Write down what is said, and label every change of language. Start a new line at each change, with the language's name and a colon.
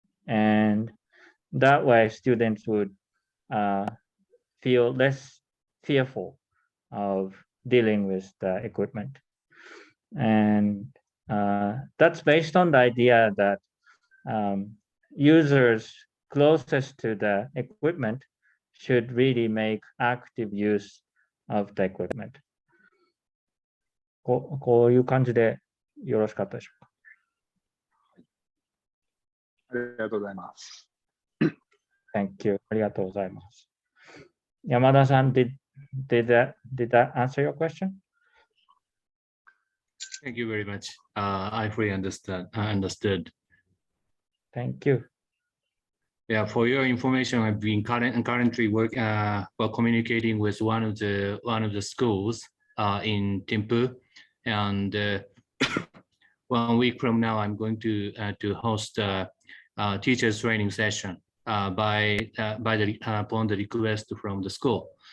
English: And that way students would feel less fearful of dealing with the equipment. And that's based on the idea that users closest to the equipment should really make active use of the equipment.
Japanese: こういう感じでよろしかったでしょうか。ありがとうございます。
English: Thank you.
Japanese: ありがとうございます。
English: 山田さん、did that answer your question? Thank you very much. I fully understood. Thank you. Yeah, for your information, I've been currently communicating with one of the schools in Thimphu, and 1 week from now, I'm going to host a teachers training session upon the request from the school.